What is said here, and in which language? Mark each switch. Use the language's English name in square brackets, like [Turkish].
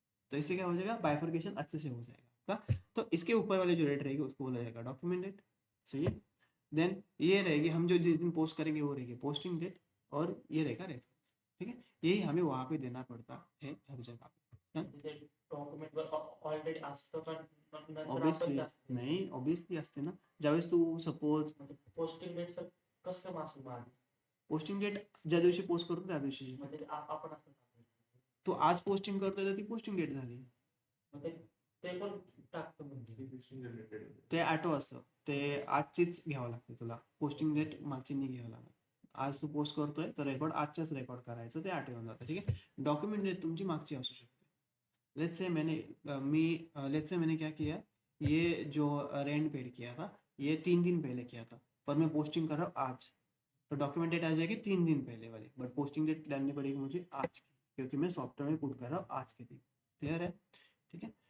[Hindi] तो इससे क्या हो जाएगा, बाइफर्केशन अच्छे से हो जाएगा का। तो इसके ऊपर वाली जो डेट रहेगी उसको बोला जाएगा डॉक्यूमेंट डेट, सही है। देन ये रहेगी हम जो जिस दिन पोस्ट करेंगे वो रहेगी पोस्टिंग डेट, और ये रहेगा रेफरेंस, ठीक है। यही हमें वहां पे देना पड़ता है हर जगह पे। [Marathi] डॉक्युमेंट ऑलरेडी असतं पण नंतर [English] obviously [Marathi] आपण जास्त नाही, ऑब्वियसली असते ना, ज्यावेळेस तू सपोज पोस्टिंग डेट कसं काय मासूम आली पोस्टिंग डेट ज्या दिवशी पोस्ट करतो त्या दिवशी, म्हणजे आपण असं तू आज पोस्टिंग करतोय तर ती पोस्टिंग डेट झाली, मग ते पण टाकतो म्हणजे ते ऑटो असतं, ते आजचीच घ्यावं लागते तुला, पोस्टिंग डेट मागची नाही घ्यावं लागत, आज तू पोस्ट करतोय तर रेकॉर्ड आजच्याच रेकॉर्ड करायचं, ते आठवून जातं. ठीक आहे. डॉक्युमेंट डेट तुमची मागची असू शकते. [Hindi] लेट्स से मैंने क्या किया, ये जो रेंट पेड किया था ये 3 दिन पहले किया था, पर मैं पोस्टिंग कर रहा हूँ आज, तो डॉक्यूमेंट डेट आ जाएगी 3 दिन पहले वाली, बट पोस्टिंग डेट डालनी पड़ेगी मुझे आज की, क्योंकि मैं सॉफ्टवेयर में पुट कर रहा हूँ आज के दिन. क्लियर है. ठीक है.